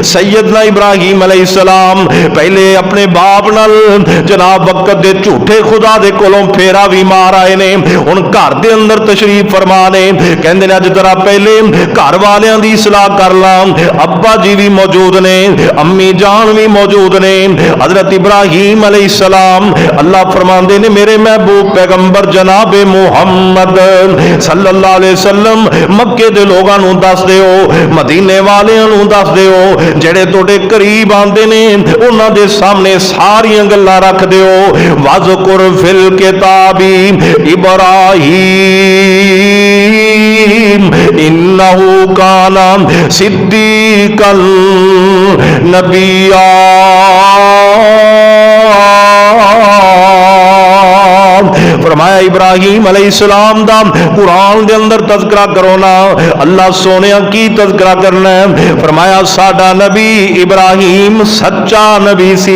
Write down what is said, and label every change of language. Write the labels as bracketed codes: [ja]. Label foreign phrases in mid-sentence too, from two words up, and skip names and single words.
[pa] سیدنا ابراہیم علیہ السلام پہلے اپنے باپ نال جناب وقت دے جھوٹے خدا دے کولوں پھیرا بھی مار آئے نے، ہن گھر دے اندر تشریف فرما نے، کہندے نے اج ذرا پہلے گھر والیاں دی صلاح کر لا. ابا جی بھی موجود نے، امی جان بھی موجود نے، حضرت ابراہیم علیہ السلام اللہ فرماندے نے میرے محبوب پیغمبر جناب محمد [ar] صلى الله عليه وسلم [pa] مکے دے لوگاں نوں دس دیو، مدینے والیاں نوں دس دیو، جیہڑے توڑے قریب آندے نے انہاں دے سامنے ساریاں گلاں رکھ دیو. [ar] واذكر في الكتاب إبراهيم إنه كان صديقا نبيا. [pa] فرمایا ابراہیم علیہ السلام دا قرآن دے اندر تذکرہ کرو نا. اللہ سونے کی تذکرہ کرنا ہے۔ فرمایا ساڈا نبی ابراہیم سچا نبی سی.